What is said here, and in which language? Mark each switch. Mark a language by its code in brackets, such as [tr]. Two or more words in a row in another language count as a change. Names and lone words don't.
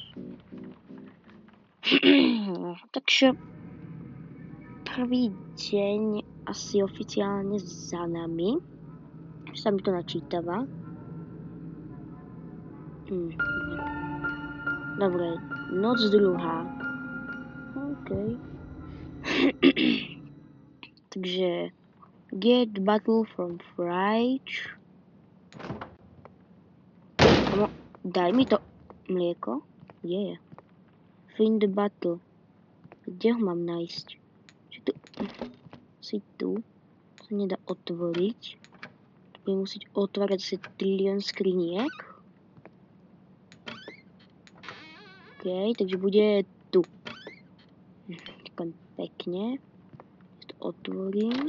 [sk] Takže prvý deň asi oficiálne za nami. Sa mi to načítava. Dobre, noc druhá. OK. Takže [en] get bottle from fridge. [sk] Daj mi to mlieko. Kde je? [en] Find the bottle. [sk] Kde ho mám nájsť? Si tu. To sa nedá otvoriť. To budem musieť otvárať asi trilión skriniek. OK, takže bude tu. Takom pekne. To otvorím.